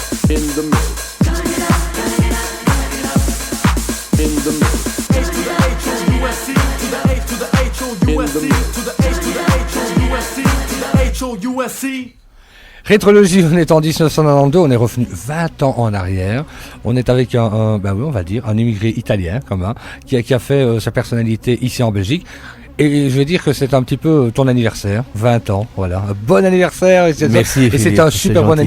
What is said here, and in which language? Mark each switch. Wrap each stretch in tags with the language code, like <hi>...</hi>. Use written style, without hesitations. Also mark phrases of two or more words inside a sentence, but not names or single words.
<en>In the middle. In the middle. H to the H-O-U-S-C to the H to the H-O-U-S-C to the H to the H-O-U-S-C to the H-O-U-S-C.</en> <fr>Rétrologie, on est en 1992, on est revenu 20 ans en arrière. On est avec un immigré italien, qui a fait sa personnalité ici en Belgique. Et je vais dire que c'est un petit peu ton anniversaire, 20 ans, voilà. Un bon anniversaire. Et Merci, et c'est un super bon</fr>